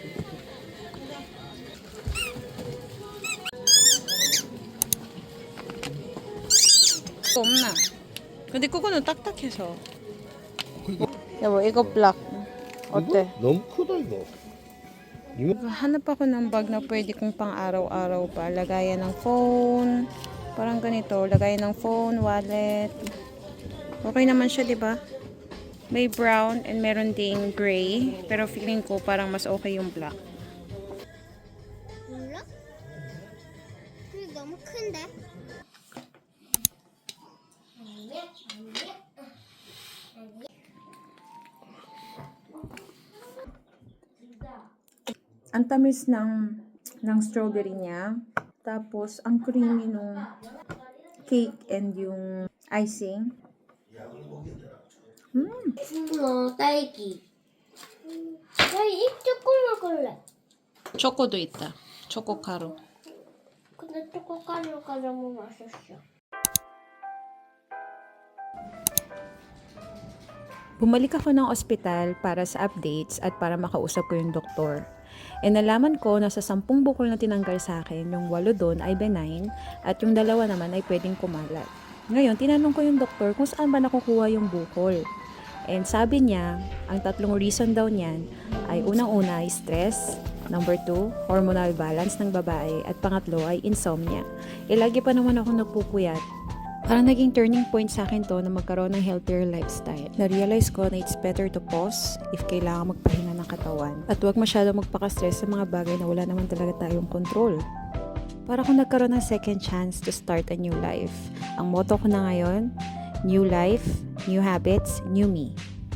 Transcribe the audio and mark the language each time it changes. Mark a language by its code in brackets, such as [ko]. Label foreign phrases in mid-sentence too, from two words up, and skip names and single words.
[ko] 없나? 근데 그거는 딱딱해서. 그거 여보, 이거 블락. 어때? 이거? 너무 크다 이거. 이거 [tl] Hanap ako ng bag na pwede kong pang araw-araw pa. Lagayan ng phone. Parang ganito. Lagayan ng phone, wallet. Okay naman siya, di ba? May [en] brown and [tl] meron ding gray. Pero feeling ko parang mas okay yung black. [ko] 몰라? 이거 너무 큰데? [tl] Ang tamis ng strawberry niya. Tapos, ang creamy nung cake and yung icing. [ko] 딸기. 나 이 초코 먹을래. 초코도 있다. 초코 가루. 근데 초코 가루가 너무 맛있어. [tl] Bumalik ako ng ospital para sa updates at para makausap ko yung doktor. E nalaman ko na sa 10 bukol na tinanggal sa akin, yung 8 doon ay benign at yung 2 naman ay pwedeng kumalat. Ngayon, tinanong ko yung doktor kung saan ba nakukuha yung bukol. And sabi niya, ang 3 reason daw niyan ay unang-una ay stress, number 2, [en] hormonal balance [tl] ng babae, at pangatlo ay insomnia. E lagi pa naman ako nagpupuyat. Parang naging [en] turning point [tl] sa akin to na magkaroon ng [en] healthier lifestyle. [tl] Na-realize ko na [en] it's better to pause if [tl] kailangan magpahinga ng katawan. At huwag masyado magpaka-stress sa mga bagay na wala naman talaga tayong control. Para kung nagkaroon ng [en] second chance to start a new life. [tl] Ang motto ko na ngayon, [en] new life, new habits, new me.